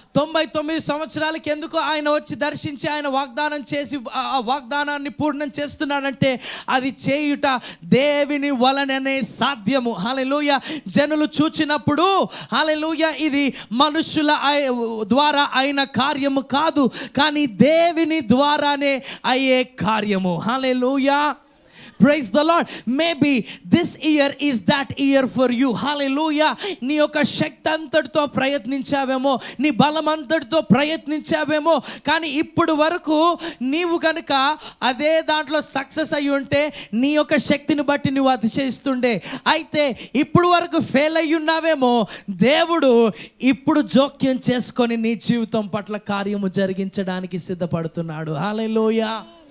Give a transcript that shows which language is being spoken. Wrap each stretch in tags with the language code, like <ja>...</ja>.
<te>99 సంవత్సరాలకి ఎందుకు ఆయన వచ్చి దర్శించి ఆయన వాగ్దానం చేసి ఆ వాగ్దానాన్ని పూర్ణం చేస్తున్నాడంటే అది చేయుట దేవుని వలననే సాధ్యము. హల్లెలూయా. జనులు చూచినప్పుడు హల్లెలూయా ఇది మనుషుల ద్వారా అయిన కార్యము కాదు, కానీ దేవుని ద్వారానే అయ్యే కార్యము.</te> <en>Hallelujah. Praise the Lord. Maybe this year is that year for you. Hallelujah.</en> <te>నీ యొక్క శక్తి అంతటితో ప్రయత్నించావేమో, నీ బలం అంతటితో ప్రయత్నించావేమో, కానీ ఇప్పుడు వరకు నీవు కనుక అదే దాంట్లో సక్సెస్ అయ్యి ఉంటే నీ యొక్క శక్తిని బట్టి నువ్వు అతిశయిస్తుండే. అయితే ఇప్పుడు వరకు ఫెయిల్ అయ్యి ఉన్నావేమో, దేవుడు ఇప్పుడు జోక్యం చేసుకొని నీ జీవితం పట్ల కార్యము జరిగించడానికి సిద్ధపడుతున్నాడు. హల్లెలూయా.</te>